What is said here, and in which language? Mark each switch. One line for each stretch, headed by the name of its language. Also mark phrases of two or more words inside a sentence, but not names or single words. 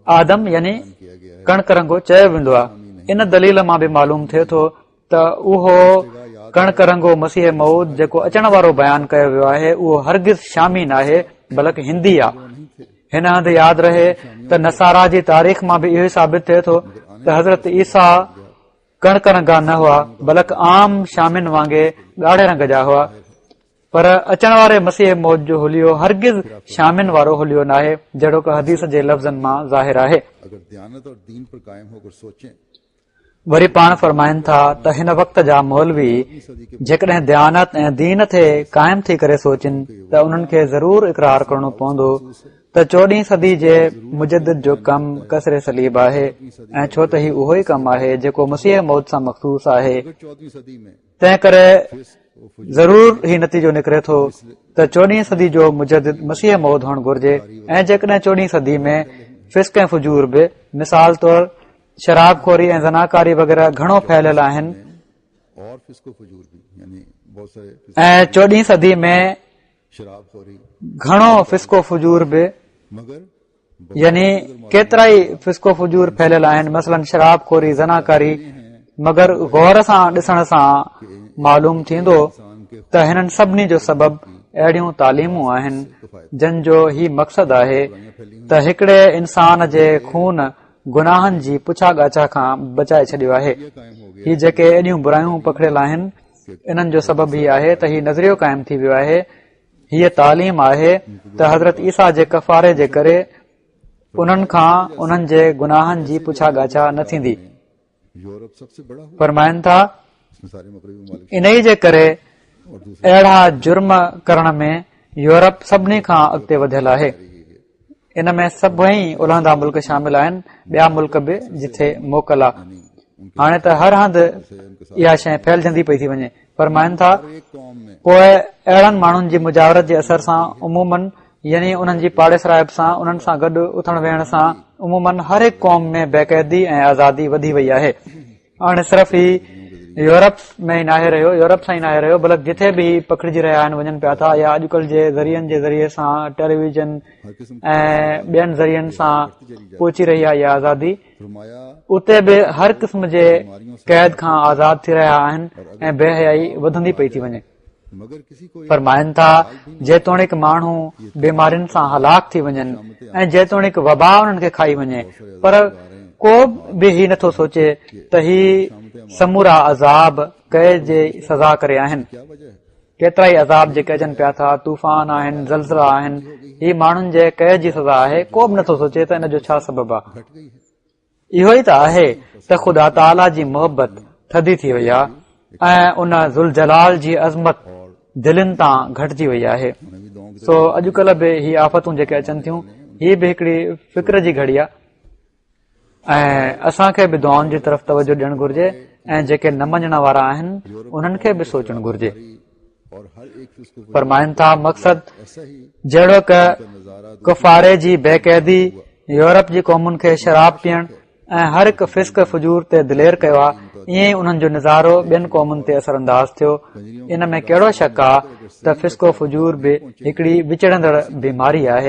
Sindhi: आदम यानी कणक रंगो चयो वेंदो आहे इन दलील मां बि मालूम थिए थो त उहो कणक रंगो मसीह मऊद जेको अचण वारो बयानु कयो वियो आहे उहो हरगिज़ शामी न आहे बल्कि हिंदी आहे हिन हंधि यादि रहे त नसारा जी तारीख़ मां बि इहो ई साबित थिए थो त हज़रत ईसा कणक रंगा न हुआ बल्कि आम शामिन वांगुरु ॻाढ़े रंग जा हुआ पर अचण वारे मसीह मौद जो हुलियो हरगिज़ शामिन वारो हुलियो न आहे जहिड़ो कि हदीस जे लफ़्ज़नि मां ज़ाहिर आहे
Hindi: अगर दयानत और दीन पर कायम होकर सोचें
Sindhi: वरी पाण फरमाइनि था त हिन वक़्त जा मौलवी जेकॾहिं दयानत ऐं दीन ते क़ाइम थी करे सोचनि त उन्हनि खे ज़रूर इक़रार करणो पवंदो त 14हीं सदी जे मुजद्दिद जो कमु कसरे सलीब आहे ऐं छो त ही उहो ई कमु आहे जेको मसीह मौद सां मख़सूस आहे
Hindi: 14वीं सदी में
Sindhi: तंहिं करे ज़रूर ही नतीजो निकिरे थो त 14हीं सदी जो मुजद्दिद मसीह मौद हुअणु घुर्जे ऐं जेकॾहिं 14हीं सदी में फिस्क ऐं फुजूर बि मिसाल तौर शराबखोरी ऐं ज़नाकारी वग़ैरह घणो फैलियल आहिनि
Hindi: और फिस्को फजूर भी यानी बहुत सारे
Sindhi: ऐं 14हीं सदी में शराबखोरी घणो फिस्को फुजूर बि मगर यानी केतिरा ई फिस्को फुजूर फैलियल आहिनि मसलन शराबखोरी ज़नाकारी मगर गौर सां ॾिसण सां मालूम थींदो त हिननि सभिनी जो सबबु अहिड़ियूं तालीमूं आहिनि जिन जो ही मक़सदु आहे त हिकिड़े इंसान जे खून गुनाहनि जी पुछा ॻाछा खां बचाए छॾियो आहे ही जेके एॾियूं बुरायूं पकड़ियल आहिनि इन्हनि जो सबबु हीउ आहे त हीउ नज़रियो क़ाइमु थी वियो आहे, हीअ तालीम आहे त हज़रत ईसा जे कफ़ारे जे करे उन्हनि खां उन्हनि जे गुनाहनि जी पुछा ॻाछा न थींदी।
Hindi: यूरोप सबसे बड़ा हुआ,
Sindhi: फरमाइनि था
Hindi: इसमें सारे मग़रिबी मुमालिक
Sindhi: इन ई जे करे अहिड़ा जुर्म करण में यूरोप सभिनी खां अॻिते वधियल आहे। इन में सभई उलहंदा मुल्क शामिल आहिनि, ॿिया मुल्क बि जिथे मोकल आहे। हाणे त हर हंधि इहा शइ फैलजंदी पई थी वञे। फरमाइनि था
Hindi: एक कौम में
Sindhi: पोइ अहिड़नि माण्हुनि जी मुजावरत जे असर सां उमूमन यानी उन्हनि जी पाड़े सराइब सां उन्हनि सां गॾु उथण वेहण सां उमूमन हर हिकु क़ौम में बेक़ैदी ऐं आज़ादी वधी वई आहे। हाणे सिर्फ़ ही यूरोप में ई नाहे रहियो, यूरोप सां ई नाहे रहियो, बल्कि जिथे बि पखिड़िजी रहिया आहिनि, वञनि पिया था, या अॼुकल्ह जे ज़रियनि जे ज़रिए सां टेलीविज़न ऐं ॿियनि ज़रियनि सां पहुची रही आहे इहा आज़ादी,
Hindi: फरमाया
Sindhi: उते बि हर क़िस्म जे क़ैद खां आज़ाद थी रहिया आहिनि ऐं बेहयाई वधंदी पई थी वञे।
Hindi: मगर किसी को
Sindhi: फरमाइनि था जेतोणीक माण्हू बीमारियुनि सां हलाक थी वञनि ऐं जेतोणीक वबा उन्हनि खे खाई वञे, पर को बि ही नथो सोचे त ही समूरा अज़ाब कए जे सज़ा करे आहिनि।
Hindi: क्या वजह है?
Sindhi: केतिरा ई अज़ाब जेके अचनि पिया था, तूफ़ान आहिनि, ज़लज़ला आहिनि, ही माण्हुनि जे कए जी सज़ा आहे। को बि नथो सोचे त इन जो छा सबबु आहे।
Hindi: घट गई है।
Sindhi: इहो ई त आहे त ख़ुदा ताला जी मोहबत थधी थी वई आहे ऐं उन ज़ुल जलाल जी अज़मत दिलनि तां घटिजी वई आहे।
Hindi: उन्हें भी दुआओं की
Sindhi: सो अॼुकल्ह बि ही आफ़तूं जेके अचनि थियूं, ही बि हिकिड़ी फिक्र जी घड़ी आहे ऐं असांखे बि दुआउनि जी तरफ़ तवजो ॾियणु घुर्जे ऐं जेके न मञण वारा आहिनि उन्हनि खे बि सोचणु घुर्जे।
Hindi: और हर एक चीज को
Sindhi: फरमाइनि था मक़सद
Hindi: ऐसा ही
Sindhi: जहिड़ो क नजारा कुफारे जी बेक़ैदी यूरोप जी क़ौमुनि खे शराब पीअण ऐं हर हिकु फिस्क फजूर ते दिलेर कयो आहे, ईअं ई उन्हनि जो नज़ारो ॿियनि क़ौमुनि ते असरअंदाज़ थियो। इन में कहिड़ो शक आहे त फिस्को फजूर बि हिकिड़ी विचड़ंदड़ बीमारी आहे।